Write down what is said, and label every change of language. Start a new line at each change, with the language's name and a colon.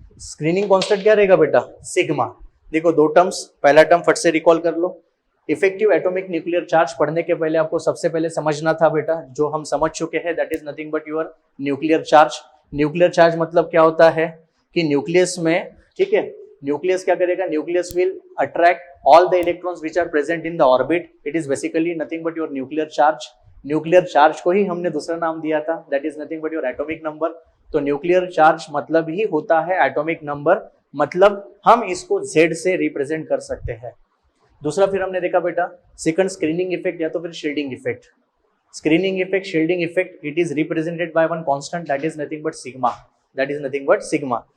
Hindi: Screening constant क्या रहेगा बेटा? सिग्मा. देखो दो टर्म्स, पहला टर्म फट से रिकॉल कर लो. इफेक्टिव एटॉमिक न्यूक्लियर चार्ज पढ़ने के पहले आपको सबसे पहले समझना था बेटा, जो हम समझ चुके हैं,
English: That is nothing but your nuclear charge.
Hindi: Nuclear charge मतलब क्या होता है कि न्यूक्लियस में, ठीक है, न्यूक्लियस क्या करेगा?
English: Nucleus will attract all the electrons which are present in the orbit. It is basically nothing but your nuclear charge.
Hindi: Nuclear charge को ही हमने दूसरा नाम दिया था,
English: that is nothing but your atomic number.
Hindi: तो न्यूक्लियर चार्ज मतलब ही होता है एटॉमिक नंबर, मतलब हम इसको Z से रिप्रेजेंट कर सकते हैं. दूसरा फिर हमने देखा बेटा सेकंड स्क्रीनिंग इफेक्ट या तो फिर shielding effect.
English: Screening effect, shielding effect, it is represented by one constant, that is nothing but sigma.